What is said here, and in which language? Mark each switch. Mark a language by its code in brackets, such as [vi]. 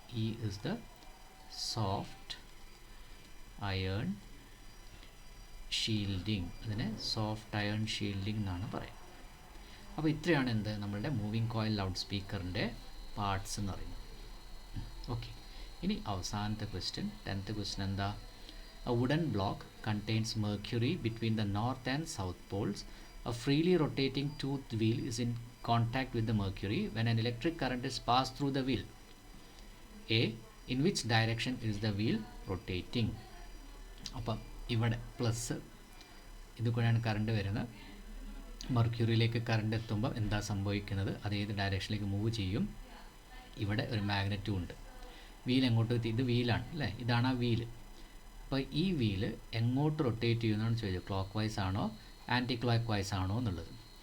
[en] E is the soft iron shielding. [ml] അതിനെ soft iron shielding എന്നാണ് പറയുക. അപ്പോൾ ഇത്രയാണ് എന്ത്? നമ്മളുടെ മൂവിങ് കോയിൽ ലൗഡ് സ്പീക്കറിൻ്റെ പാർട്സ് എന്ന് പറയുന്നത്. ഓക്കെ, ഇനി അവസാനത്തെ ക്വസ്റ്റ്യൻ, 10th ക്വസ്റ്റ്യൻ എന്താ? [en] A wooden block contains mercury between the north and south poles. A freely rotating toothed wheel is in contact with the mercury when an electric current is passed through the wheel. A. In which direction is the wheel rotating? [ml] അപ്പം ഇവിടെ plus ഇത് കൂടെയാണ് current വരുന്നത്. മെർക്യൂറിയിലേക്ക് current എത്തുമ്പോൾ എന്താ സംഭവിക്കുന്നത്? അത് ഏത് ഡയറക്ഷനിലേക്ക് മൂവ് ചെയ്യും? ഇവിടെ ഒരു മാഗ്നറ്റും ഉണ്ട്. വീൽ എങ്ങോട്ട് എത്തി? ഇത് വീലാണ് അല്ലേ, ഇതാണ് ആ വീല്. അപ്പോൾ ഈ വീല് എങ്ങോട്ട് റൊട്ടേറ്റ് ചെയ്യുന്നതാണ് ചോദിച്ചത്. ക്ലോക്ക് വൈസ് ആണോ ആൻറ്റി ക്ലോക്ക് വൈസ് ആണോ എന്നുള്ളത്.